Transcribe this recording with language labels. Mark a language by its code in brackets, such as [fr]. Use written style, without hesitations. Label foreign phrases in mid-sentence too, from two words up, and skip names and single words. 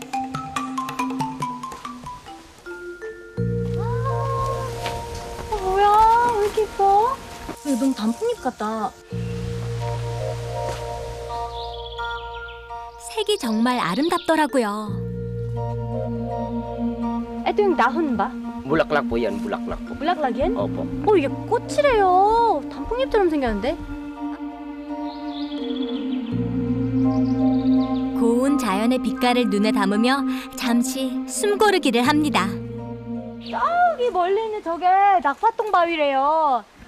[ko] 뭐야, 왜 이렇게 이뻐? 이거 너무 단풍잎 같다. 색이 정말 아름답더라고요. [tl] Ito yung dahon ba? Bulaklak po yan, bulaklak po. Bulaklak yan? Opo. [ko] 이게 꽃이래요. 단풍잎처럼 생겼는데? 고운 자연의 빛깔을 눈에 담으며 잠시 숨고르기를 합니다. 저기 멀리 있는 저게 낙파똥 바위래요.